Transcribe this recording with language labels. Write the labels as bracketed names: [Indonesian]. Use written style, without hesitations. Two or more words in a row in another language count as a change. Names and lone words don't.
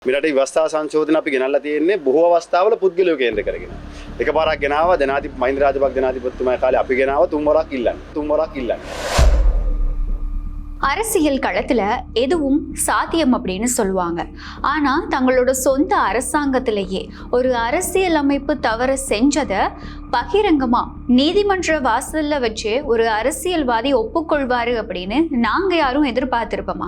[Sinhala] මෙරට ව්‍යවස්ථා සංශෝධන අපි ගෙනල්ලා තියෙන්නේ බොහෝ අවස්ථාවල පුද්ගලයෝ කේන්ද්‍ර කරගෙන. එකපාරක් ගෙනාවා මහින්ද රාජපක්ෂ ජනාධිපතිතුමා කාලේ අපි ගෙනාවා තුන් වරක් ඉල්ලන්නේ. [Tamil] அரசியல் களத்துல எதுவும் சாத்தியம் அப்படின்னு சொல்லுவாங்க. ஆனா தங்களோட சொந்த அரசாங்கத்திலேயே ஒரு அரசியல் அமைப்பு தவறு செஞ்சதை பகிரங்கமா நீதிமன்ற வாசல்ல வச்சு ஒரு அரசியல்வாதி ஒப்புக்கொள்வாரு அப்படின்னு நாங்க யாரும் எதிர்பார்த்திருப்போமா?